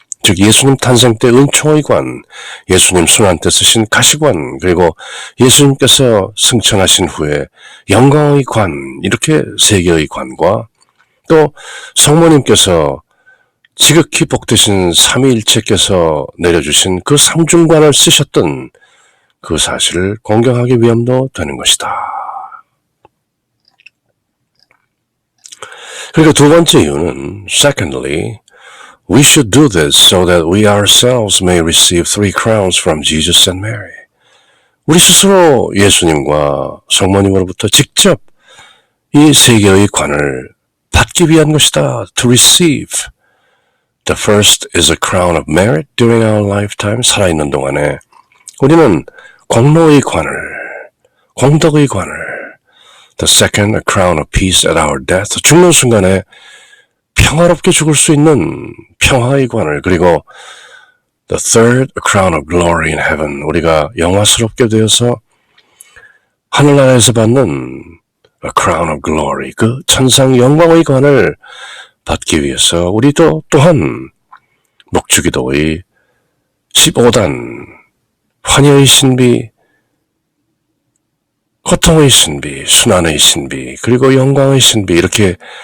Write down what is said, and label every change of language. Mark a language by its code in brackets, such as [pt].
[ko] 즉 예수님 탄생 때 은총의 관, 예수님 순환 때 쓰신 가시관, 그리고 예수님께서 승천하신 후에 영광의 관, 이렇게 3개의 관과 또 성모님께서 지극히 복되신 삼위일체께서 내려주신 그 삼중관을 쓰셨던 그 사실을 공경하기 위함도 되는 것이다. 그리고 두 번째 이유는 [en] secondly, we should do this so that we ourselves may receive 3 crowns from Jesus and Mary. [ko] 우리 스스로 예수님과 성모님으로부터 직접 이 세 개의 관을 받기 위한 것이다. [en] To receive. The first is a crown of merit during our lifetime. [ko] 살아있는 동안에 우리는 공로의 관을, 공덕의 관을. [en] The second, a crown of peace at our death. [ko] 죽는 순간에 평화롭게 죽을 수 있는 평화의 관을. 그리고 [en] the third, a crown of glory in heaven. [ko] 우리가 영화스럽게 되어서 하늘나라에서 받는 [en] a crown of glory. [ko] 그 천상 영광의 관을 받기 위해서 우리도 또한 목주기도의 15단 환희의 신비, 고통의 신비, 순환의 신비, 그리고 영광의 신비 이렇게